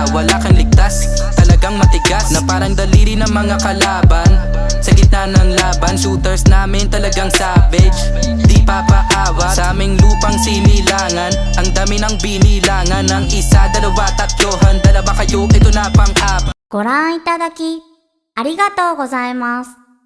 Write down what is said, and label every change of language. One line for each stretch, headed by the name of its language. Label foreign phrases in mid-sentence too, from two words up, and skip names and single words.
Filipino: Wala kang ligtas, talagang matigas na parang daliri ng mga kalaban. Sa gitna ng laban, shooters namin talagang savage. Di papaawat sa aming lupang sinilangan. Ang dami ng binilangan ng isa, dalawa, tatlo, handa na ba kayo? Ito na pang-apat.
Japanese: ご覧いただきありがとうございます。